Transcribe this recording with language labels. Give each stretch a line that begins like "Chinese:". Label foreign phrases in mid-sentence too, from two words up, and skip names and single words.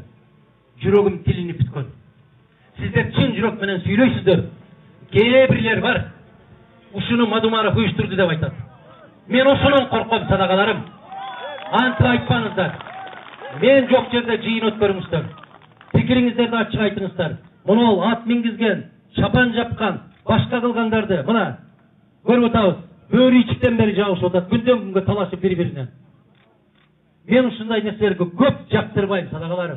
Kyrgyz: Жүрөгүм тилинип бүткөн. Сиздер чын жүрөк менен сүйлөйсүздөр. Кээ бирлер бар. Ушуну Мадумаров уюштурду деп айтат. Мен ошонун корком, садагаларым. Антип айтпаңыздар. Мен жок жерде жыйын өткөрүңүздөр. Пикириңиздерди ачык айтыңыздар. Мына ол ат мингизген, шапан жапкан, башка кылгандарды мына көрүп атабыз. Бөөрү ичиктен бери жабышып атат, күндөн күнгө талашып бири-бирине. Мен ушундай нерселерге көп жактырбайм, садагаларым.